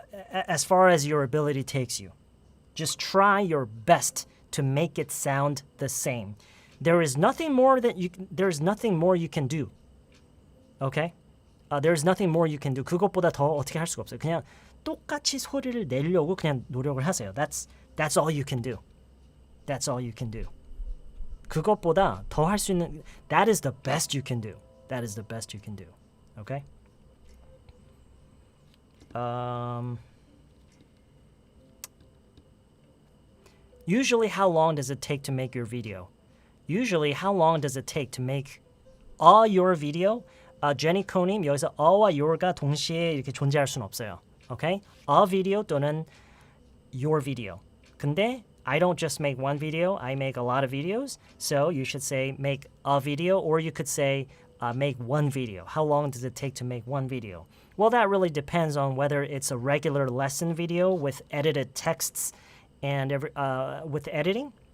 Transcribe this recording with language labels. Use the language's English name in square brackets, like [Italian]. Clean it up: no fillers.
[English] As far as your ability takes you. Just try your best to make it sound the same. There is nothing more you can do. Okay? There's nothing more you can do. [Korean] 그것보다 더 어떻게 할 수가 없어요. 그냥 똑같이 소리를 내려고 그냥 노력을 하세요. [English] That's all you can do. That's all you can do. [Korean] 그것보다 더 할 수 있는 [English] That is the best you can do. That is the best you can do. Okay? Usually, how long does it take to make your video? Usually, how long does it take to make your video? [Korean] 제니코님, 여기서 a와 your가 동시에 이렇게 존재할 수는 없어요. [English] Okay? A video 또는 your video. 근데 I don't just make one video. I make a lot of videos. So you should say make a video, or you could say make one video. How long does it take to make one video? Well, that really depends on whether it's a regular lesson video with edited texts and with editing.